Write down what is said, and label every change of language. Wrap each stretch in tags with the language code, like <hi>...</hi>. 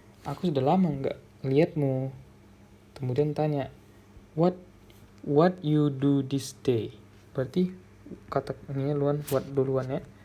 <id>Aku sudah lama nggak lihatmu. Kemudian tanya,</id> <en>what you do this day?</en> <id>Berarti kata ini what duluan ya.</id>